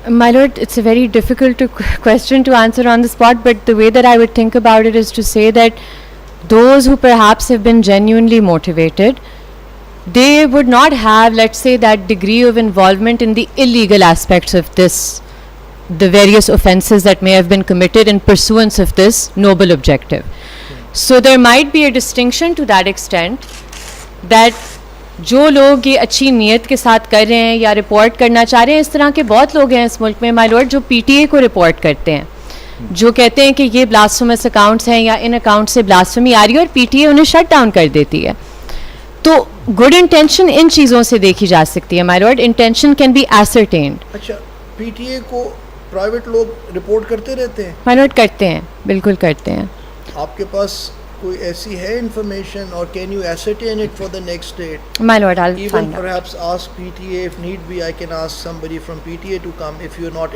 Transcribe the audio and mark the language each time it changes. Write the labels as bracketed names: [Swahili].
[English] My lord, it's a very difficult question to answer on the spot, but the way that I would think about it is to say that those who perhaps have been genuinely motivated, they would not have, let's say, that degree of involvement in the illegal aspects of this, the various offences that may have been committed in pursuance of this noble objective. So there might be a distinction to that extent that [Urdu] جو لوگ یہ اچھی نیت کے ساتھ کر رہے ہیں یا رپورٹ کرنا چاہ رہے ہیں, اس طرح کے بہت لوگ ہیں اس ملک میں مائی لارڈ جو پی ٹی اے کو رپورٹ کرتے ہیں, جو کہتے ہیں کہ یہ بلاسفیمس اکاؤنٹس ہیں یا ان اکاؤنٹ سے بلاسفیمی آ رہی ہے اور پی ٹی اے انہیں شٹ ڈاؤن کر دیتی ہے. تو گڈ انٹینشن ان چیزوں سے دیکھی جا سکتی ہے مائی لارڈ, [English] Intention can be ascertained. [Urdu] اچھا, پی ٹی اے کو پرائیویٹ لوگ رپورٹ کرتے رہتے ہیں؟ مائی لارڈ کرتے ہیں, بالکل کرتے ہیں. آپ کے پاس کوئی ایسی ہے انفارمیشن, اور [English] Can you ascertain it for the next date? My lord, I'll Even find out. perhaps ask PTA if need be. I can ask somebody from PTA to come if you're not able.